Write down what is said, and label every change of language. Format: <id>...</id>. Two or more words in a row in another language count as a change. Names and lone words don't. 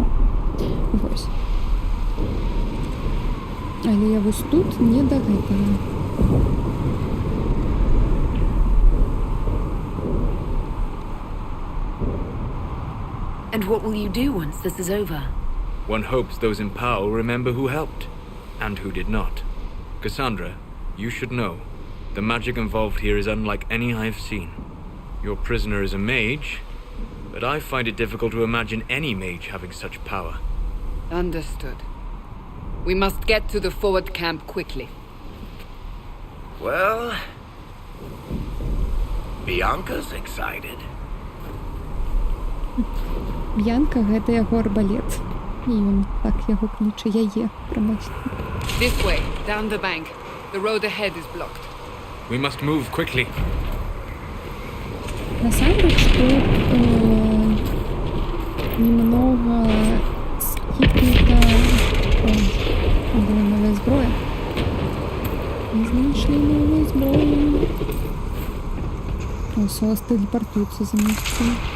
<be>Вось. Але вось тут не да гэтага.</be> <en>And what will you do once this is over? One hopes those in power will remember who helped, and who did not. Cassandra, you should know, the magic involved here is unlike any I've seen. Your prisoner is a mage, but I find it difficult to imagine any mage having such power. Understood. We must get to the forward camp quickly. Well, Bianca's excited.</en> <be>Янка гэта яго арбалет. І ён так яго кліча, яе, прабачце.</be> <en>This way, down the bank. The road ahead is blocked. We must move quickly.</en> <be>Насамрэч тут немного скіпнута... О, была новая зброя. Мы знайшлі новую зброю. О, Солос телепортуецца за месцем.</be>